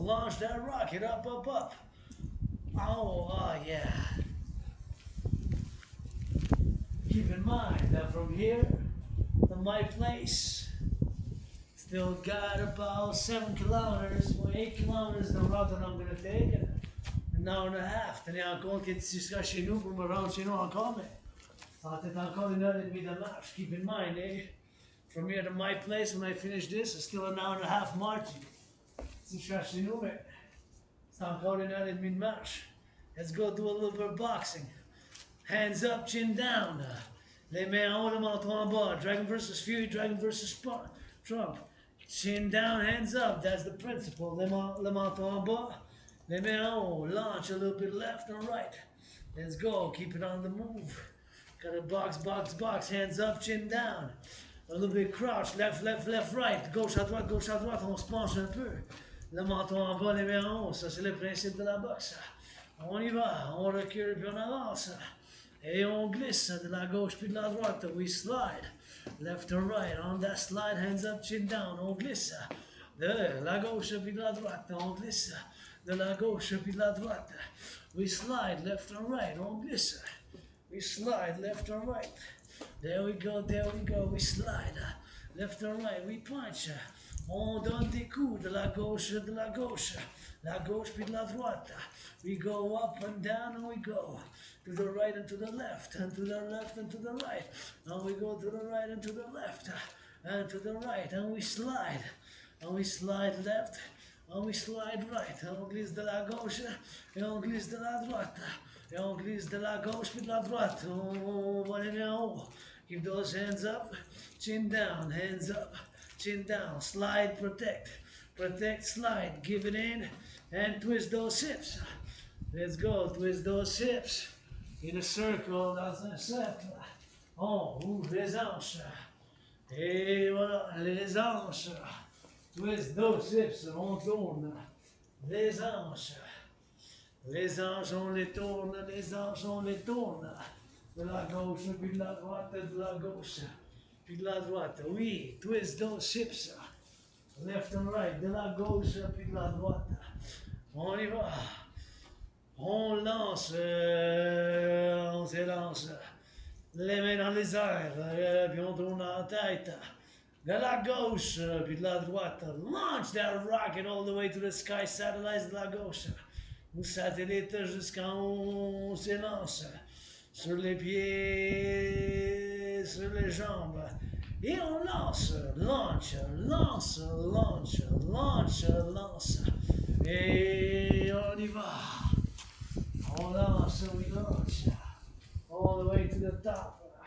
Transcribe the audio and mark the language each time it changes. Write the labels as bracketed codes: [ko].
[en] Launch that rocket up, up, up. Oh, yeah. Keep in mind that from here to my place, still got about 7 kilometers, or 8 kilometers the route that I'm gonna take, and an hour and a half. [fr] Tenez en compte que tu seras chez nous pour me rendre chez nous encore, mais ça va être encore 1 heure et demie de marche. [en] Keep in mind, from here to my place, when I finish this, it's still an hour and a half marching. [fr] Tu seras chez nous, mais c'est encore 1 heure et demie de marche. [en] Let's go do a little bit of boxing. Hands up, chin down. [fr] Les mains en haut, le menton en bas. [en] Dragon versus Fury, Dragon versus Trump. Chin down, hands up. That's the principle. [fr] Le menton en bas. Les mains en haut. [en] Launch a little bit left and right. Let's go. Keep it on the move. Got a box, box, box. Hands up, chin down. A little bit crouch. Left, left, left, right. [fr] Gauche à droite, gauche à droite. On se penche un peu. Le menton en bas, les mains en haut. Ça, c'est le principe de la boxe. On y va. On recule puis on avance. Et on glisse de la gauche puis de la droite. [en] We slide left or right. On that slide, hands up, chin down. [fr] On glisse de la gauche puis de la droite. On glisse de la gauche puis de la droite. [en] We slide left or right. [fr] On glisse. [en] We slide left or right. There we go, there we go. We slide left or right. We punch. [fr] On donne des coups de la gauche, la gauche puis de la droite. [en] We go up and down and we go to the right and to the left, and to the left and to the right. And we go to the right and to the left, and to the right, and we slide left, and we slide right. [fr] Et on glisse de la gauche, et on glisse de la droite. Et on glisse de la gauche puis de la droite. On va les mains en haut. [en] Keep those hands up, chin down, hands up, chin down. Slide, protect, protect, slide. Give it in, and twist those hips. Let's go, twist those hips. In a circle, [fr] dans un cercle. On ouvre les hanches. Et voilà, les hanches. [en] Twist those hips, [fr] on tourne. Les hanches. Les hanches, on les tourne, les hanches, on les tourne. De la gauche, puis de la droite, de la gauche, puis de la droite. Oui, [en] twist those hips. Left and right, [fr] de la gauche, puis de la droite. On y va. On lance, on s'élance, les mains dans les airs, puis on tourne la tête. De la gauche, puis de la droite. [en] Launch that rocket all the way to the sky, [fr] satellites de la gauche. Ou satellite jusqu'en haut, on s'élance. Sur les pieds, sur les jambes. Et on lance, launch, lance, launch, launch, lance. Et on y va. On lance, [en] we launch, all the way to the top.